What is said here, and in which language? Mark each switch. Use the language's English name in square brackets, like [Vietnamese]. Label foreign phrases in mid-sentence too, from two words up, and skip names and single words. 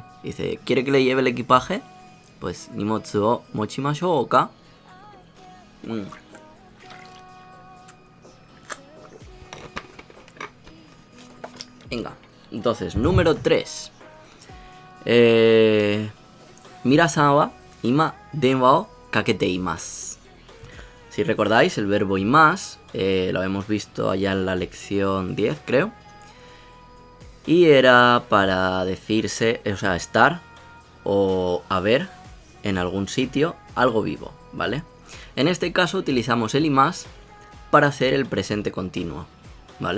[Spanish] Dice, ¿quiere que le lleve el equipaje? Pues [Japanese] 荷物を持ちましょうか. [Spanish] Venga, entonces, número 3. [Japanese] ミラさんは今電話をかけています. [Spanish] Si recordáis, el verbo imas lo hemos visto allá en la lección 10, creo. Y era para decirse, o sea, estar o haber en algún sitio algo vivo, ¿vale? En este caso utilizamos el imas para hacer el presente continuo, ¿vale?